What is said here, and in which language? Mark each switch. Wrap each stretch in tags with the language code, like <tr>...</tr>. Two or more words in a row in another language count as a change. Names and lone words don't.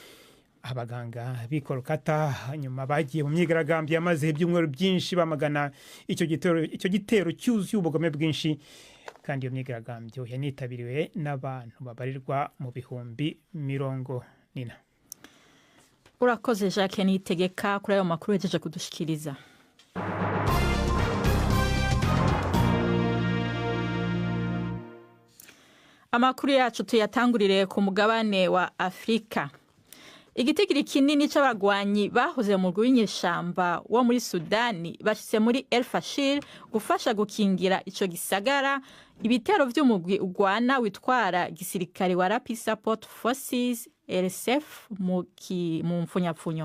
<rw>Abaganga b'i Kolkata nyuma bagiye mu myigaragambyo yamaze ibyumweru byinshi bamagana icyo gitero cyuzuye ubugome bwinshi, kandi iyo myigaragambyo yanitabiriwe n'abantu babarirwa mu bihumbi 40.</rw> <rn>Urakoze Jacques Nitegeka kuri ayo makuru yaje kudushikiriza. Amakuru yacu tuyatangurire ku mugabane wa Afrika. Igitigiri kinini c'abagwanyi bahoze mu rw'inyeshamba wo muri Sudani bashitse muri El Fashir gufasha gukingira ico gisagara ibitero vy'umugwi ugwana witwara gisirikare wa Rapid Support Forces RSF mu mfunyapfunyo.</rn>